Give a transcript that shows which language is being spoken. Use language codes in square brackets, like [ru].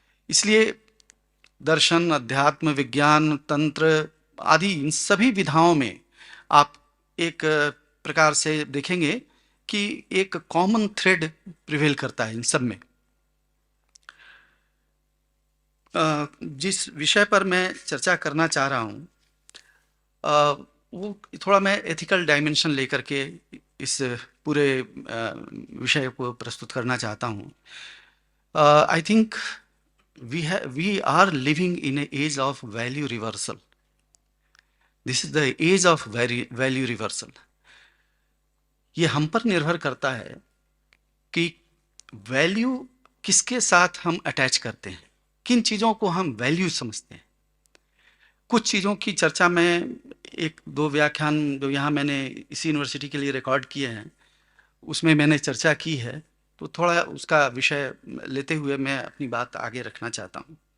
[hi] इसलिए दर्शन, अध्यात्म, विज्ञान, तंत्र आदि इन सभी विधाओं में आप एक प्रकार से देखेंगे कि एक कॉमन थ्रेड प्रिवेल करता है इन सब में. जिस विषय पर मैं चर्चा करना चाह रहा हूँ वो थोड़ा मैं एथिकल डायमेंशन लेकर के इस पूरे विषय को प्रस्तुत करना चाहता हूँ. [en] I think we are living in an age of value reversal. This is the age of value reversal. [hi] ये हम पर निर्भर करता है कि वैल्यू किसके साथ हम अटैच करते हैं, किन चीज़ों को हम वैल्यू समझते हैं. कुछ चीज़ों की चर्चा मैं एक दो व्याख्यान जो यहाँ मैंने इसी यूनिवर्सिटी के लिए रिकॉर्ड किए हैं उसमें मैंने चर्चा की है, तो थोड़ा उसका विषय लेते हुए मैं अपनी बात आगे रखना चाहता हूँ।